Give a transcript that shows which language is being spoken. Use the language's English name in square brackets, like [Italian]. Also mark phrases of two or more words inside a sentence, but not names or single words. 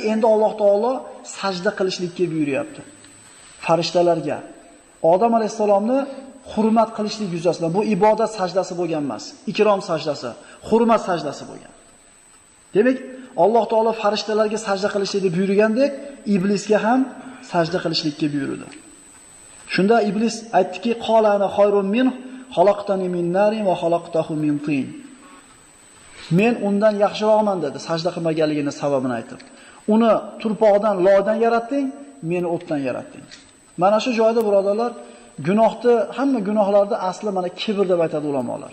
[Uzbek] Endi Alloh taolo sajda qilishlikka buyuryapti. Farishtalarga Odam alayhisalomni hurmat qilishlik yuzasidan, bu ibodat sajdasi bo'lgan emas, ikrom sajdasi, hurmat sajdasi bo'lgan. Demak, Alloh taolo farishtalarga sajda qilishlikni buyurgandek, iblisga ham sajda qilishlikka buyurdi. Shunda iblis aytdiki, [Arabic] "قال أنا خير من خلقتني من نار وخلقته من طين." [Uzbek] Men undan yaxshiroqman dedi, sajda qilmaganligining sababini aytib. Uni turpoqdan, loydan yaratding, meni o'tdan yaratding. Mana shu joyda birodarlar, hamma gunohlarda asli mana kibr deb aytadi ulamolar.